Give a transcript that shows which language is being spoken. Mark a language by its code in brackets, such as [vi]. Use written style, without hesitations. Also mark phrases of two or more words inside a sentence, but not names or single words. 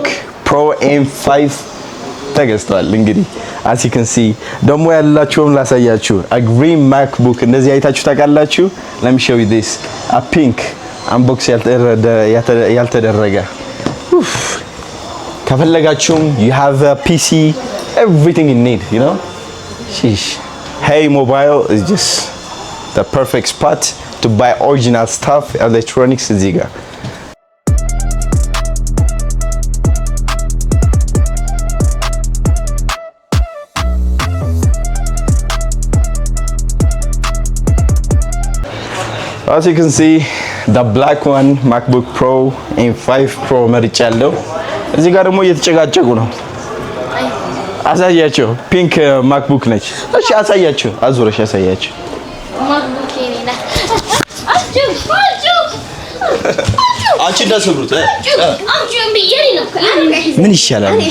[am] Pro M5 ተገዝቷል። እንግዲህ [en] as you can see [am] ደግሞ ያላችሁም ላሳያችሁ [en] a green MacBook [am] እንደዚህ አይታችሁ ታውቃላችሁ? [en] let me show you this a pink unbox [am] ያልተደረገ ከፈለጋችሁም [en] you have a PC everything you need, you know. Sheesh. Hey mobile is just the perfect spot to buy original stuff, electronics [am] እዚህ ጋር [en] as you can see the black one [am] MacBook Pro M5 Pro መርጫለሁ። እዚህ ጋር ደግሞ እየተጨጋጨቁ ነው። አሳያቸው ፒንክ MacBook ነች። እሺ አሳያቸው፣ አዙረሽ አሳያቸው። አንቺ እንዳሰብሩት ምን ይሻላል?